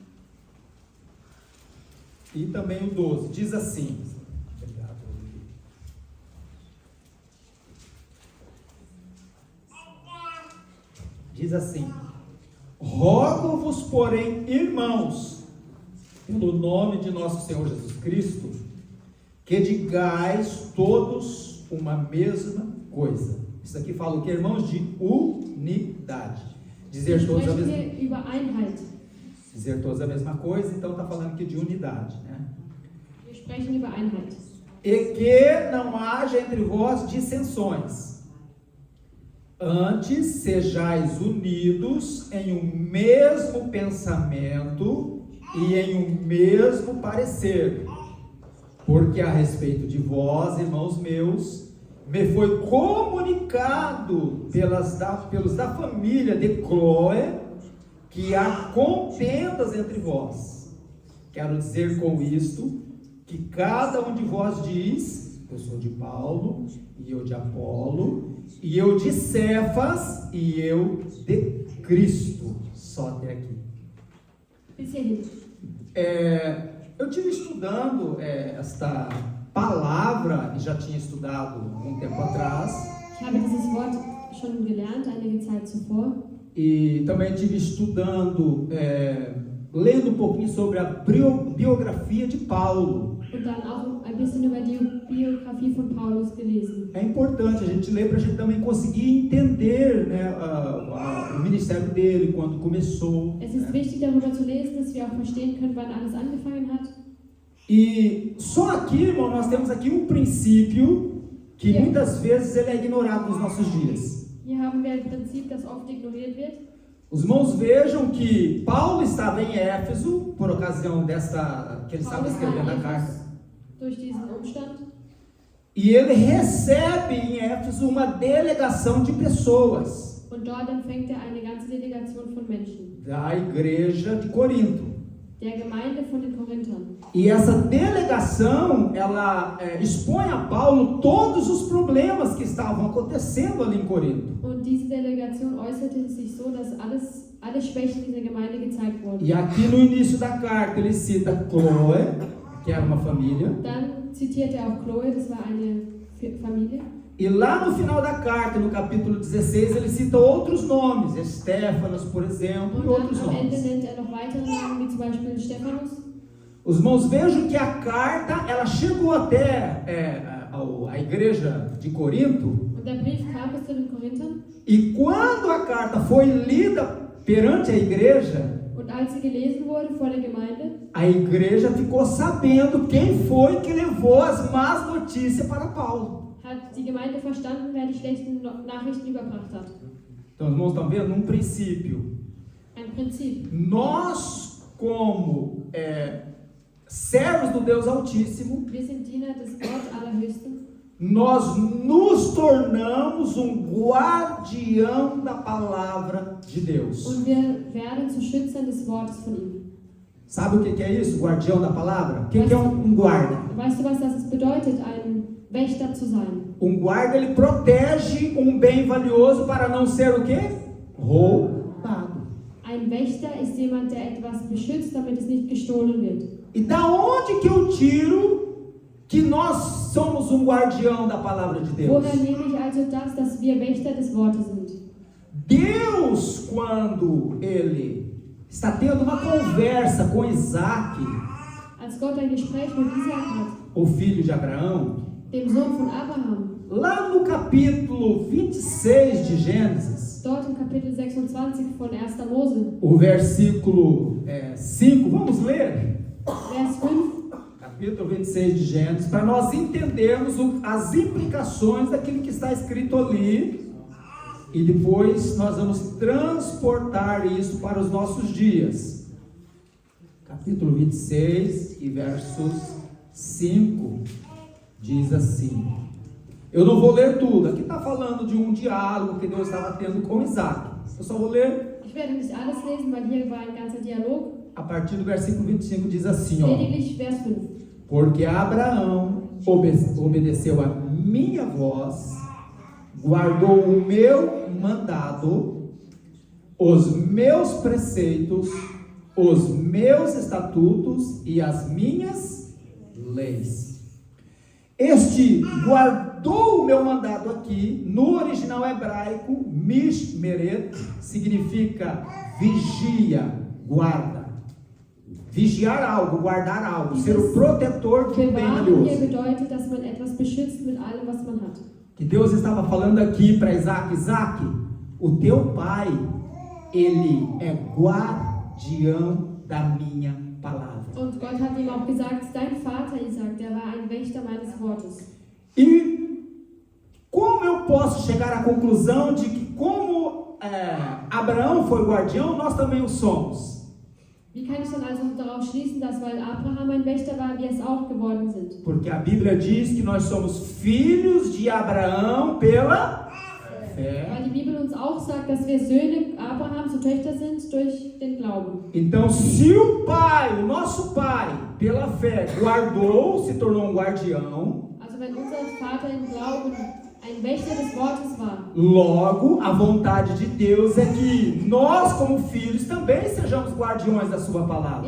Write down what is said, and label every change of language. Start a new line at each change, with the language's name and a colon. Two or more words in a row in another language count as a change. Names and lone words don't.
Portuguese: e também o 12, diz assim, diz assim: Rogo-vos, porém, irmãos, pelo nome de nosso Senhor Jesus Cristo, que digais todos uma mesma coisa. Isso aqui fala o que, irmãos? De unidade. Dizer todos a mesma,
German: Sprechen wir über Einheit.
Portuguese: dizer todos a mesma coisa, então está falando aqui de unidade, né?
German: Wir sprechen über Einheit.
Portuguese: E que não haja entre vós dissensões. Antes sejais unidos em um mesmo pensamento e em um mesmo parecer. Porque a respeito de vós, irmãos meus, me foi comunicado pelos da família de Cloé que há contendas entre vós. Quero dizer com isto que cada um de vós diz: eu sou de Paulo, e eu de Apolo, e eu de Cefas, e eu de Cristo. Só até aqui.
German: Bis hierhin.
Portuguese: Eu tive estudando esta palavra, e já tinha estudado um tempo atrás,
German: Ich habe dieses Wort schon gelernt, einige Zeit zuvor.
Portuguese: e também tive estudando lendo um pouquinho sobre a biografia de Paulo.
German: und dann auch ein bisschen über die Biografie von Paulus gelesen.
Portuguese: É importante a gente ler para a gente também conseguir entender, né, o ministério dele, quando começou.
German: Es ist wichtig, darüber zu lesen, dass wir auch verstehen können, wann alles angefangen hat.
Portuguese: E só aqui, irmão, nós temos aqui um princípio que muitas vezes ele é ignorado nos nossos dias.
German: Hier haben wir ein Prinzip, das oft ignoriert wird.
Portuguese: Os irmãos vejam que Paulo estava em Éfeso, por ocasião que ele estava
German: Paulus war
Portuguese: escrevendo a
German: in
Portuguese: carta.
German: Ephesus durch diesen Umstand.
Portuguese: E ele recebe em Éfeso uma delegação de pessoas
German: Und dort empfängt eine ganze Delegation von Menschen,
Portuguese: da igreja de Corinto.
German: der Gemeinde von den Korinthern.
Portuguese: E essa delegação, ela expõe a Paulo todos os problemas que estavam acontecendo ali em Corinto.
German: Und diese Delegation äußerte sich so, dass alle Schwächen dieser Gemeinde gezeigt wurden.
Portuguese: E aqui no início da carta ele cita Chloe, que era uma família.
German: Dann zitiert er auch Chloe, das war eine Familie.
Portuguese: E lá no final da carta, no capítulo 16, ele cita outros nomes, Estéfanas, por exemplo,
German: Und
Portuguese: e outros
German: dann am Ende
Portuguese: nomes.
German: nennt er noch weitere Namen, wie zum Beispiel Stephanus.
Portuguese: Os irmãos vejam que a carta, ela chegou até a igreja de Corinto,
German: Und der Brief kam bis zu den Korinthern.
Portuguese: e quando a carta foi lida perante a igreja,
German: Und als sie gelesen wurde vor der Gemeinde,
Portuguese: a igreja ficou sabendo quem foi que levou as más notícias para Paulo.
German: hat die Gemeinde verstanden, wer die schlechten Nachrichten überbracht hat.
Portuguese: Então, os irmãos estão vendo? Um princípio.
German: Ein Prinzip.
Portuguese: Nós, como servos do Deus Altíssimo,
German: Wir sind Diener des Gott Allerhöchsten.
Portuguese: nós nos tornamos um guardião da palavra de Deus.
German: Und wir werden zu Schützern des Wortes von ihm.
Portuguese: Sabe o que é isso? Guardião da palavra? O que é um guarda?
German: Weißt du, was das bedeutet, ein Wächter zu sein?
Portuguese: Um guarda, ele protege um bem valioso para não ser o quê? Roubado.
German: Ein Wächter ist jemand, der etwas beschützt, damit es nicht gestohlen wird.
Portuguese: E da onde que eu tiro que nós somos um guardião da palavra de Deus?
German: Woher nehme ich also das, dass wir Wächter des Wortes sind?
Portuguese: Deus, quando ele está tendo uma conversa com Isaac,
German: Als Gott ein Gespräch mit Isaak hat,
Portuguese: o filho de Abraão,
German: dem Sohn von Abraham,
Portuguese: lá no capítulo 26 de Gênesis,
German: dort im Kapitel 26 von 1. Mose,
Portuguese: o versículo 5, vamos ler?
German: Vers 5,
Portuguese: Capítulo 26 de Gênesis, para nós entendermos as implicações daquilo que está escrito ali, e depois nós vamos transportar isso para os nossos dias. Capítulo 26 e versos 5 diz assim. Eu não vou ler tudo, aqui está falando de um diálogo que Deus estava tendo com Isaac. Eu só vou ler
German: ich werde nicht alles lesen, weil hier war ein ganzer Dialog.
Portuguese: a partir do versículo 25, diz assim, ó.
German: Lediglich Vers 5.
Portuguese: Porque Abraão obedeceu a minha voz, guardou o meu mandado, os meus preceitos, os meus estatutos e as minhas leis. Este guardou o meu mandado aqui, no original hebraico, mishmeret, significa vigia, guarda. Vigiar algo, guardar algo, ser o protetor de um bem
German: Bewahren hier
Portuguese: valioso.
German: bedeutet, dass man etwas beschützt mit allem, was man hat.
Portuguese: Que Deus estava falando aqui para Isaac, Isaac, o teu pai, ele é guardião da minha palavra.
German: Und Gott hat ihm auch gesagt, dein Vater Isaac, der war ein Wächter meines Wortes.
Portuguese: E como eu posso chegar à conclusão de que como Abraão foi guardião, nós também o somos?
German: Wie kann ich dann also darauf schließen, dass weil Abraham ein Wächter war, wir es auch geworden sind?
Portuguese: Porque a Bíblia diz que nós somos filhos de Abraão pela fé.
German: Weil die Bibel uns auch sagt, dass wir Söhne Abrahams und Töchter sind durch den Glauben.
Portuguese: Então, se o pai, o nosso pai, pela fé, guardou, se tornou um guardião,
German: Also wenn unser Vater im Glauben ein Wächter des Wortes war,
Portuguese: logo a vontade de Deus é que nós, como filhos, também sejamos guardiões da sua palavra.